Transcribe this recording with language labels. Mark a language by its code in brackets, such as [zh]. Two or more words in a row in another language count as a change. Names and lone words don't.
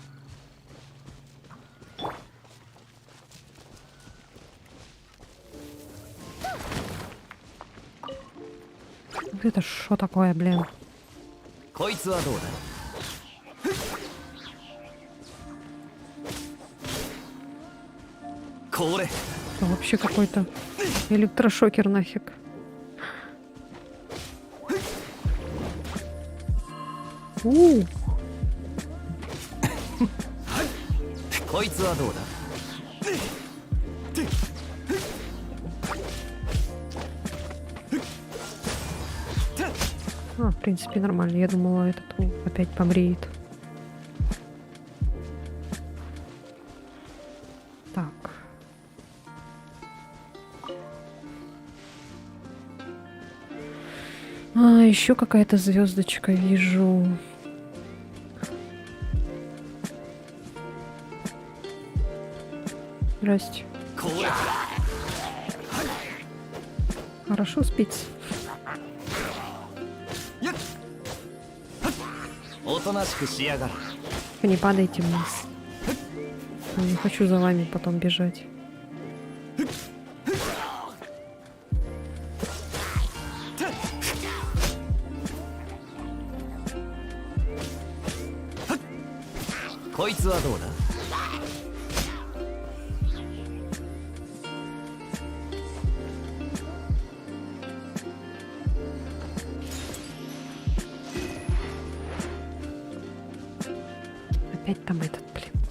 [ru] Это что такое, блин? [ja] こいつはどうだ。これ。 [ru] Это вообще какой-то электрошокер нафиг. У, [ja] こいつはどうだ。 [ru] в принципе, нормально. Я думала, этот опять помреет. Так. Еще какая-то звездочка вижу. Здрасте. [ja] これ。 [ru] Хорошо спится. [ja] おとなしくしやがる。 [ru] Не падайте вниз. Я не хочу за вами потом бежать. [ja] 「こいつはどうだ。 [ru] Опять там этот, блин.